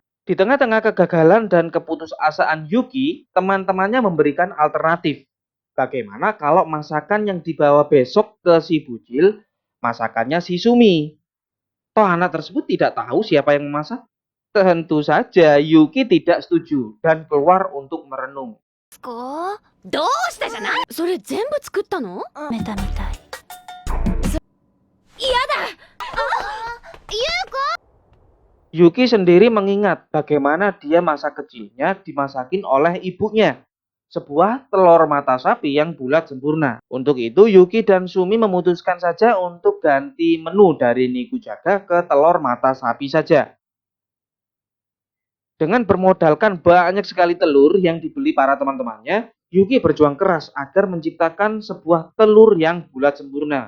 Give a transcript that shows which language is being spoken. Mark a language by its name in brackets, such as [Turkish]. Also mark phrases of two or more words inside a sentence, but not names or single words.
[Indonesian] Di tengah-tengah kegagalan dan keputusasaan Yuki, teman-temannya memberikan alternatif. Bagaimana kalau masakan yang dibawa besok ke si Bucil, masakannya si Sumi? Toh anak tersebut tidak tahu siapa yang memasak. Tentu saja Yuki tidak setuju dan keluar untuk merenung. [Japanese] どうしてじゃない？それ全部作ったの？メタみたい。嫌だ！ [Indonesian] Yuki sendiri mengingat bagaimana dia masa kecilnya dimasakin oleh ibunya. Sebuah telur mata sapi yang bulat sempurna. Untuk itu Yuki dan Sumi memutuskan saja untuk ganti menu dari Nikujaga ke telur mata sapi saja. Dengan bermodalkan banyak sekali telur yang dibeli para teman-temannya, Yuki berjuang keras agar menciptakan sebuah telur yang bulat sempurna.